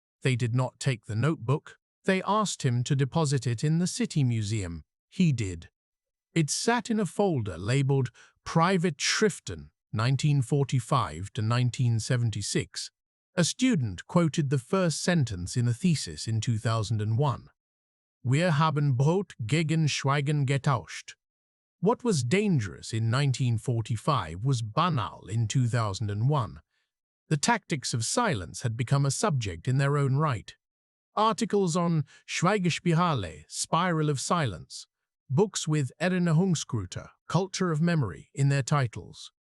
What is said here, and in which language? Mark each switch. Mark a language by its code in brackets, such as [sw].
[en] They did not take the notebook. They asked him to deposit it in the city museum. He did. It sat in a folder labeled Private Schriften, 1945 to 1976. A student quoted the first sentence in a thesis in 2001. [de] "Wir haben Brot gegen Schweigen getauscht." [en] What was dangerous in 1945 was banal in 2001. The tactics of silence had become a subject in their own right. Articles on Schweigespirale, Spiral of Silence, books with Erinnerungskultur, Culture of Memory, in their titles.